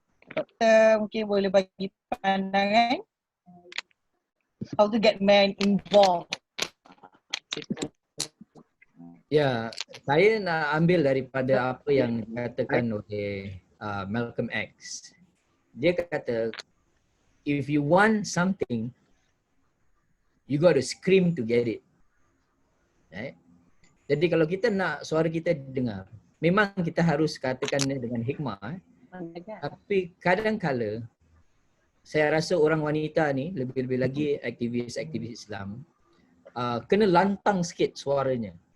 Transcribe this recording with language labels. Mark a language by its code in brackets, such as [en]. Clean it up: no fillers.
[ms] Doktor mungkin boleh bagi pandangan [en] how to get men involved. [ms] Ya, saya nak ambil daripada apa yang dikatakan oleh Malcolm X. Dia kata, [en] if you want something, you got to scream to get it. Right? [ms] Jadi kalau kita nak suara kita dengar, memang kita harus katakannya dengan hikmah. Tapi kadang-kala, saya rasa orang wanita ni, lebih-lebih lagi aktivis-aktivis Islam, kena lantang sikit suaranya.